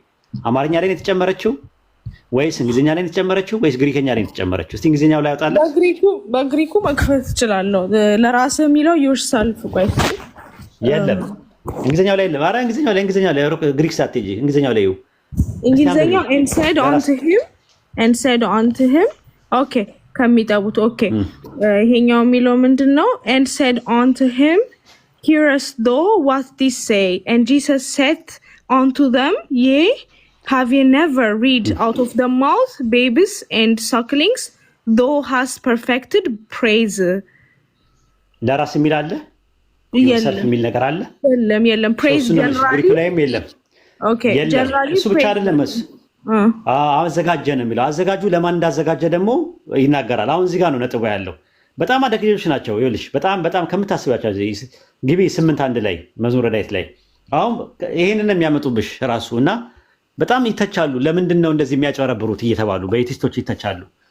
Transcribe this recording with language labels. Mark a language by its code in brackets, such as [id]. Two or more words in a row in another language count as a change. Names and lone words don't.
[am] አማርኛ ላይ ነው የተጨመረችው ወይስ እንግሊዝኛ ላይ ነው የተጨመረችው ወይስ ግሪከኛ ላይ ነው የተጨመረችው? እስቲ እንግሊዝኛው ላይ አውጣለህ። በግሪኩ መክፈት እችላለሁ። ለራስ የሚለው yourself ቆይ የለም እንግሊዝኛው ላይ የለም። ኧረ እንግሊዝኛው ላይ ግሪክ ሳትሄጂ እንግሊዝኛው ላይ እንግሊዝኛው [en] and said unto him [am] ኦኬ ከሚጠቡት ኦኬ ይሄኛው የሚለው ምንድነው? [en] and said unto him hearest thou what these say and Jesus said unto them ye have you never read out of the mouth babies and sucklings thou hast perfected praise [am] ለራስ የሚል አለ ሰልፍ የሚል ነገር አለ [en] የለም praise generally [am] ግሪክ ላይም የለም [en] ኦኬ generally [am] እሱ ብቻ አይደለም አዘጋጀ ነው የሚለው አዘጋጁ ለማን እንዳዘጋጀ ደግሞ ይናገራል አሁን እዚህ ጋር ነው ነጥቡ ያለው በጣም አደገኞች ናቸው ይልሽ በጣም ከምታስባቸው ግቢ 8:1 ላይ መዝሙረ ዳዊት ላይ አሁን ይሄንን የሚያመጡብሽ ራሱና በጣም ይተቻሉ ለምንድን ነው እንደዚህ የሚያጨረብሩት እየተባሉ በኤቲስቶች ይተቻሉ